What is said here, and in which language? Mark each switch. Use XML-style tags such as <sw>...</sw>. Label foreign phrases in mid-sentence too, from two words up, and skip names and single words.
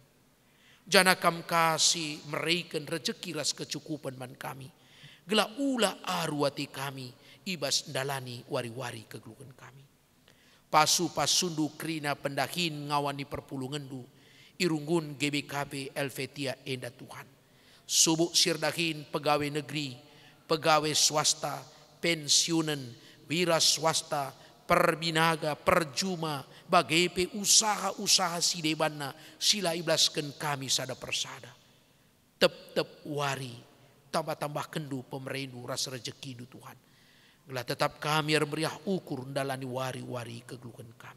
<btx>Jana kam kasih mereken rejeki ras kecukupan man kami. Gelah ulah arwati kami ibas dalani wari-wari keglukan kami. Pasu pasundu krina pendahin ngawani perpulungandu irunggun GBKP Elvetia enda Tuhan. Subuk sirdahin pegawai negeri, pegawai swasta, pensiunan, wira swasta, perbinaga, perjuma, bagai usaha-usaha sidebana sila iblaskan kami sada persada. Tep-tep wari, tambah-tambah kendu pemerendu rasa rezeki du Tuhan. Gelah tetap kami meriah ukur ndalani wari-wari keglukan kami.</btx>